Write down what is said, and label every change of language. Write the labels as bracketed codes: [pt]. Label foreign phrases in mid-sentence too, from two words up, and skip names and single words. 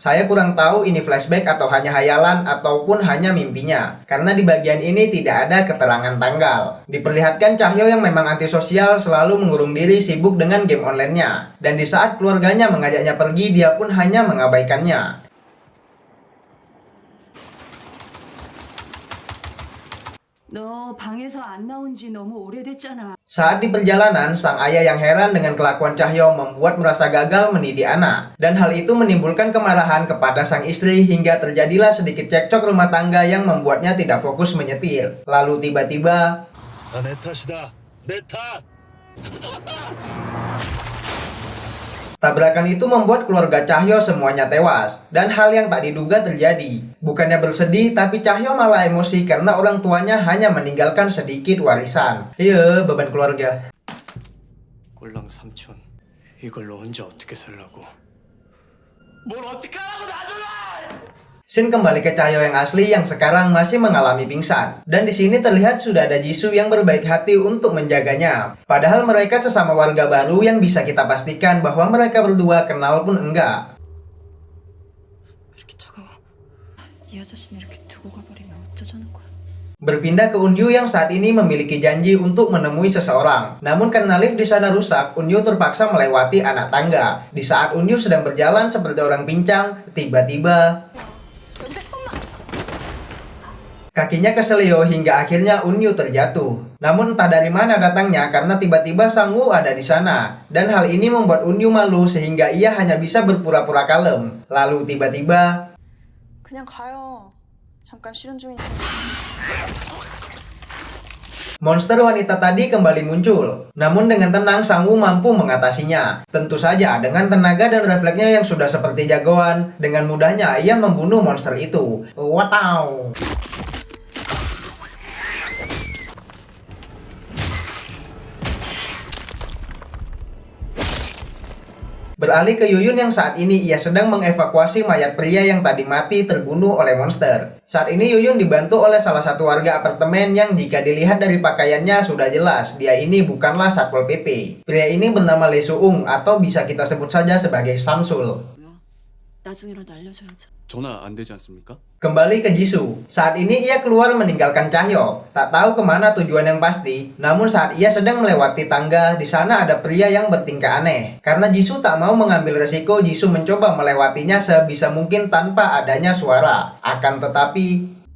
[id] Saya kurang tahu ini flashback atau hanya hayalan ataupun hanya mimpinya. Karena di bagian ini tidak ada keterangan tanggal. Diperlihatkan Cahyo yang memang antisosial selalu mengurung diri sibuk dengan game online-nya. Dan di saat keluarganya mengajaknya pergi, dia pun hanya mengabaikannya. [ko] 너 방에서 안 나온 지 너무 오래됐잖아. [id] Saat di perjalanan, sang ayah yang heran dengan kelakuan Cahyo membuat merasa gagal mendidik anak. Dan hal itu menimbulkan kemarahan kepada sang istri hingga terjadilah sedikit cekcok rumah tangga yang membuatnya tidak fokus menyetir. Lalu tiba-tiba [ko] 내 탓이다. 내 탓. [id] tabrakan itu membuat keluarga Cahyo semuanya tewas. Dan hal yang tak diduga terjadi. Bukannya bersedih, tapi Cahyo malah emosi karena orang tuanya hanya meninggalkan sedikit warisan. Iya, beban keluarga. [ko] 꼴랑 삼촌, 이걸로 혼자 어떻게 살라고? 뭘 어떻게 하라고 놔둬라! [id] Scene kembali ke Cahyo yang asli yang sekarang masih mengalami pingsan. Dan di sini terlihat sudah ada Jisoo yang berbaik hati untuk menjaganya. Padahal mereka sesama warga baru yang bisa kita pastikan bahwa mereka berdua kenal pun enggak. [ko] 이렇게 차가워. 이 아저씨는 이렇게 두고 가버리면 어쩌자는 거야. [id] Berpindah ke Unyu yang saat ini memiliki janji untuk menemui seseorang. Namun karena lift di sana rusak, Unyu terpaksa melewati anak tangga. Di saat Unyu sedang berjalan seperti orang pincang, tiba-tiba kakinya keselio hingga akhirnya Unyu terjatuh. Namun entah dari mana datangnya karena tiba-tiba Sang-woo ada di sana. Dan hal ini membuat Unyu malu sehingga ia hanya bisa berpura-pura kalem. Lalu tiba-tiba [ko] 그냥 가요. 잠깐 실현 중이니까. [id] monster wanita tadi kembali muncul. Namun dengan tenang Sang-woo mampu mengatasinya. Tentu saja dengan tenaga dan refleksnya yang sudah seperti jagoan, dengan mudahnya ia membunuh monster itu. Wow. Beralih ke Yuyun yang saat ini ia sedang mengevakuasi mayat pria yang tadi mati terbunuh oleh monster. Saat ini Yuyun dibantu oleh salah satu warga apartemen yang jika dilihat dari pakaiannya sudah jelas dia ini bukanlah Satpol PP. Pria ini bernama Lee Soo-ung atau bisa kita sebut saja sebagai Samsul. [ko] 나중이라도 알려줘야죠. 전화 안 되지 않습니까? [id] Kembali ke Jisoo. Saat ini ia keluar meninggalkan Cahyo. Tak tahu kemana tujuan yang pasti. Namun saat ia sedang melewati tangga, di sana ada pria yang bertingkah aneh. Karena Jisoo tak mau mengambil resiko, Jisoo mencoba melewatinya sebisa mungkin tanpa adanya suara. Akan tetapi